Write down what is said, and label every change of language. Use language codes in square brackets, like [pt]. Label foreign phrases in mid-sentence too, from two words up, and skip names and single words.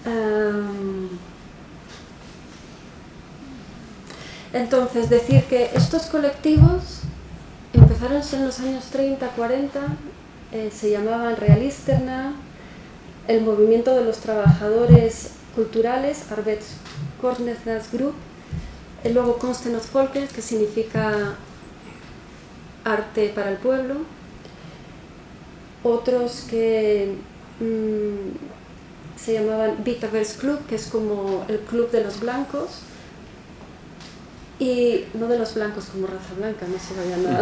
[es] Entonces, decir que estos colectivos empezaron en los años 30, 40, se llamaban Realisterna, el movimiento de los trabajadores culturales, Arbetskonstnärsgrupp, luego Konsten åt folket, que significa arte para el pueblo, otros que se llamaban Vitaversklubb, que es como el club de los blancos, y no de los blancos como raza blanca, no se vaya nada.